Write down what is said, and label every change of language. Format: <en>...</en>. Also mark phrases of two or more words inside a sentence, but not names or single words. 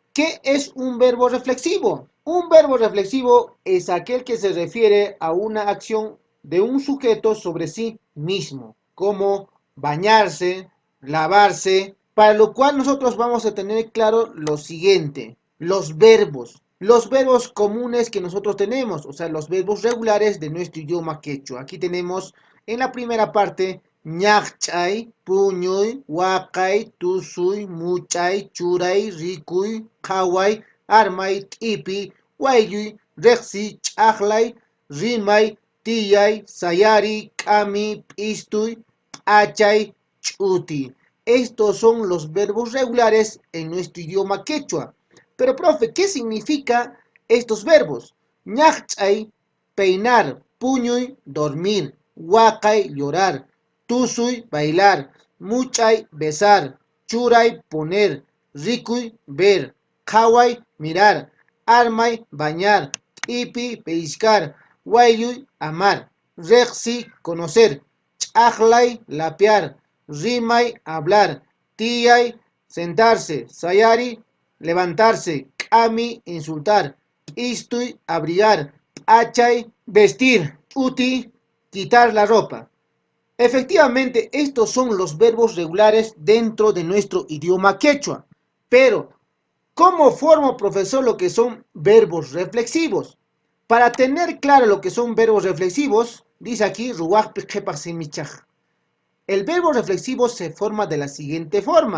<es>¿Qué es un verbo reflexivo? Un verbo reflexivo es aquel que se refiere a una acción de un sujeto sobre sí mismo, como bañarse, lavarse, para lo cual nosotros vamos a tener claro lo siguiente: los verbos comunes que nosotros tenemos, o sea, los verbos regulares de nuestro idioma quechua. Aquí tenemos en la primera parte</es> <qu>ñaqchay, puñuy, waqay, tusuy, muchay, churay, rikuy, qhaway, armay, t'ipi, waylluy, reqsi, ch'aqlay, rimay, tiyay, sayari, k'ami, p'istuy, p'achay, ch'uti.</qu> <es>Estos son los verbos regulares en nuestro idioma quechua. Pero, profe, ¿qué significa estos verbos? Ñaqchay, peinar, puñuy, dormir, waqay, llorar, tusuy, bailar, muchay, besar, churay, poner, rikuy, ver, qhaway, mirar, armay, bañar, ipi, pellizcar, waylluy, amar, reqsi, conocer, ch'aqlay, lapear, rimay, hablar, tiyay, sentarse, sayari, levantarse, kami, insultar, istuy, abrigar, achay, vestir, uti, quitar la ropa. Efectivamente, estos son los verbos regulares dentro de nuestro idioma quechua. Pero, ¿cómo formo, profesor, lo que son verbos reflexivos? Para tener claro lo que son verbos reflexivos, dice aquí, el verbo reflexivo se forma de la siguiente forma.</es>